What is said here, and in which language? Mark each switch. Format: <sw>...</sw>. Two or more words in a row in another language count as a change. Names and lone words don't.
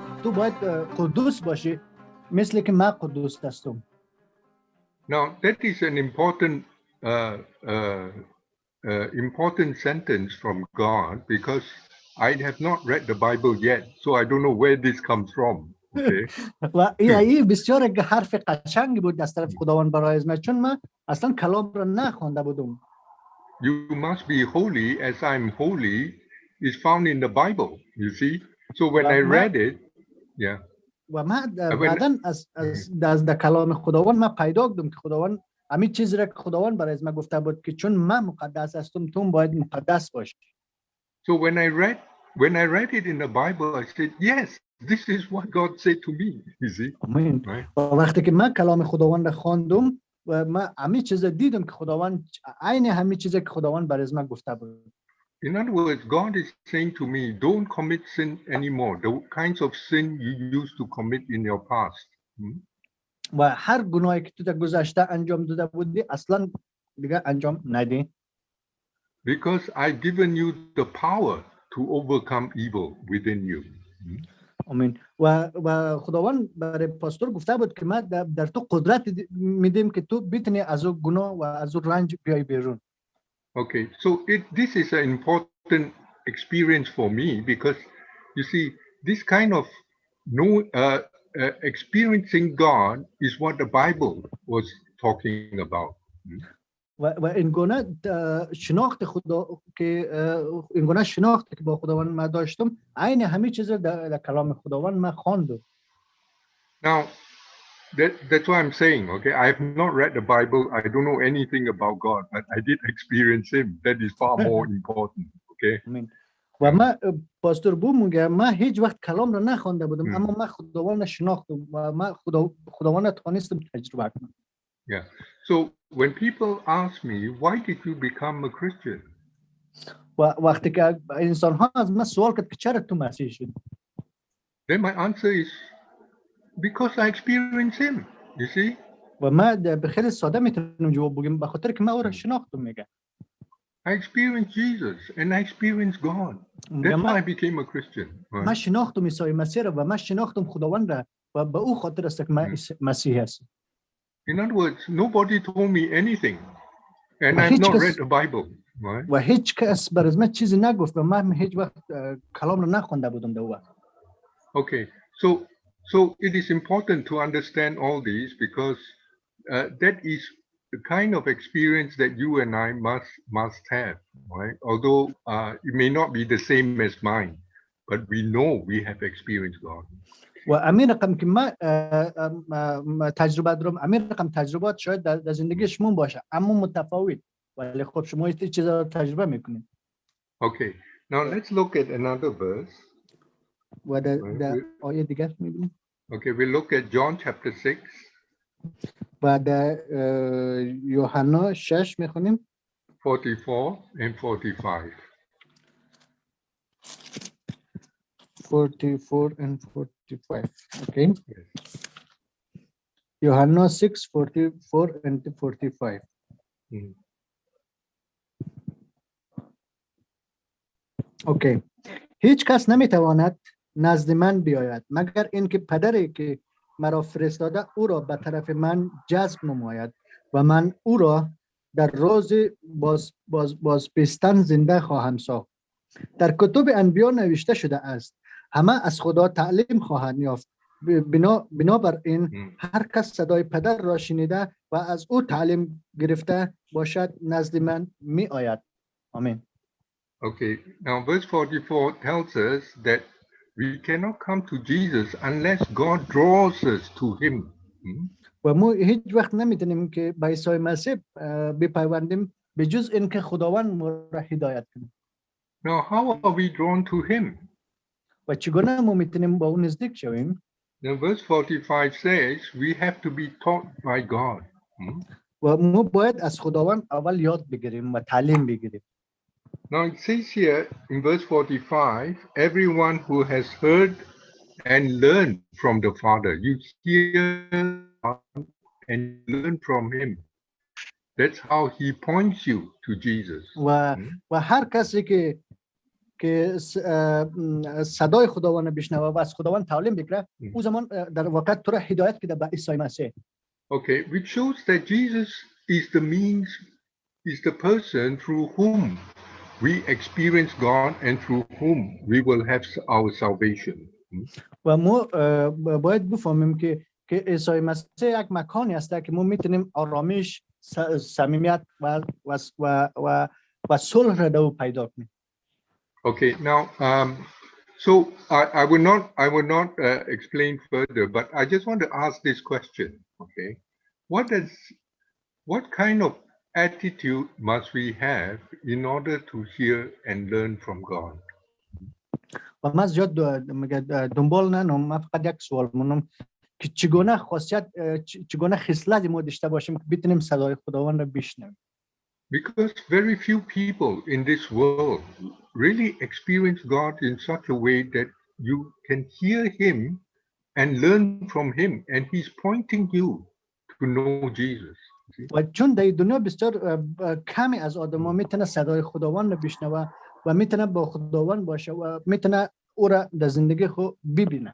<fa>تو باید قدوس باشی مثل که من قدوس هستم.</fa> <en>Now that is an important sentence from God because I have not read the Bible yet, so I don't know where this comes from. Okay.</en> <fa>و این بسیار حرف قشنگی بود از طرف خداوند برای من، چون من اصلا کلام را نخوانده بودم.</fa> <en>You must be holy as I'm holy is found in the Bible, you see. So when I read it, yeah.</en> <fa>و من بعداً از کلام خداوند من پیدا کردم که خداوند همین چیزی را که خداوند برای من گفته بود که چون من مقدس هستم تو باید مقدس باشی.</fa> <en>So when I read it in the Bible, I said, yes, this is what God said to me, you see.</en> <fa>آمین. وقتی که من کلام خداوند را خواندم و من همین چیز دیدم که خداوند عین همین چیزی که خداوند برای من گفته بود.</fa> <en>In other words, God is saying to me, don't commit sin anymore, the kinds of sin you used to commit in your past.</en> <fa>و هر گناهی که تو در گذشته انجام داده بودی اصلا دیگه انجام ندی.</fa> <en>Because I've given you the power to overcome evil within you.</en> <fa>آمین. و خداوند برای پاستور گفته بود که من در تو قدرت میدیم که تو بتونی از اون گناه و از اون رنج بیای بیرون.</fa> <en>Okay, so this is an important experience for me because you see, this kind of experiencing God is what the Bible was talking about.</en> <fa>و این گونه شناخت خدا که این گونه شناخت که با خداوند من داشتم عین همین چیز در کلام خداوند من خواندم.</fa> <en>Now that's what I'm saying, okay? I have not read the Bible. I don't know anything about God, but I did experience Him. That is far more important, okay?</en> <fa>و من پاستور بو میگه من هیچ وقت کلام را نخوانده بودم اما من خداوند شناختم و من خداوند توانستم تجربه کنم.</fa> <en>Yeah. So when people ask me, why did you become a Christian?</en> <fa>وقتی که انسان ها از من سوال کرد که چرا تو مسیحی شدی؟</fa> <en>Then my answer is because I experienced Him. You see?</en> <fa>و من به خیلی ساده میتونم جواب بگم به خاطر که من او را شناختم. میگه</fa> <en>I experienced Jesus and I experienced God. That's why I became a Christian.</en> <fa>من شناختم عیسی مسیح را و من شناختم خداوند را و به او خاطر است که من مسیحی هستم.</fa> <en>In other words, nobody told me anything, and I've not read the Bible. Right?</en> <fa>و هیچ کس برای من چیزی نگفت و من هیچ وقت کلام را نخوانده بودم در وقت.</fa> <en>Okay, so it is important to understand all these because that is the kind of experience that you and I must have, right? Although it may not be the same as mine, but we know we have experienced God.</en> <fa>و امین رقم که ما تجربه دارم، امین رقم تجربات شاید در زندگی شما باشه اما متفاوت، ولی خب شما این چیزا رو تجربه میکنید.</fa> <en>Okay, now let's look at another verse.</en> <fa>و در آیه دیگر میبینیم.</fa> <en>Okay, we look at John chapter 6.</en> <fa>و در یوحنا 6 میخونیم.</fa> <en>44 and 45. 44 and 45. Okay. Yes. Yohanna 6, 44 and 45. Okay.</en> <fa>هیچ کس نمیتواند نزد من بیاید مگر اینکه پدری که مرا فرستاده او را به طرف من جذب نماید و من او را در روز بازپستن زنده خواهم ساخت. در کتب انبیا نوشته شده است همه از خدا تعلیم خواهند یافت، بنابراین هر کس صدای پدر را شنیده و از او تعلیم گرفته باشد نزد من می آید. آمین.</fa> <en>Okay, now verse 44 tells us that we cannot come to Jesus unless God draws us to him.</en> <fa>و ما هیچ وقت نمیتونیم که به عیسی مسیح بپیوندیم به جز اینکه خداوند ما را هدایت کنه.</fa> <en>Now how are we drawn to him?</en> <fa>و چگونه ما میتونیم با اون نزدیک شویم؟</fa> <en>Now verse 45 says we have to be taught by God.</en> <fa>و ما باید از خداوند اول یاد بگیریم و تعلیم بگیریم.</fa> <en>Now it says here in verse 45, everyone who has heard and learned from the Father, you hear and learn from him. That's how he points you to Jesus.</en> <fa>و هر کسی که صدای خداوند بشنوه و از خداوند تعلیم بگیره، اون زمان در واقع تو را هدایت کرده به عیسی مسیح.</fa> <en>Okay, which shows that Jesus is the means, is the person through whom we experience God and through whom we will have our salvation.</en> <fa>و ما باید بفهمیم که عیسی مسیح یک مکانی است که ما میتونیم آرامش، صمیمیت و صلح را پیدا کنیم.</fa> <en>Okay, now so I will not explain further, but I just want to ask this question. Okay, what kind of attitude must we have in order to hear and learn from God?</en> <fa>و من زیاد دنبال ننم، من فقط یک سوال مونم که چگونه خاصیت، چگونه خصلت ما داشته باشیم که بتونیم صدای خداوند را بشنویم.</fa> <en>Because very few people in this world really experience God in such a way that you can hear him and learn from him, and he's pointing you to know Jesus.</en> <fa>و چون در دنیا بسیار کمی از آدم‌ها میتونه صدای خداوند رو بشنوه و میتونه با خداوند باشه و میتونه او را در زندگی خود ببینه.</fa>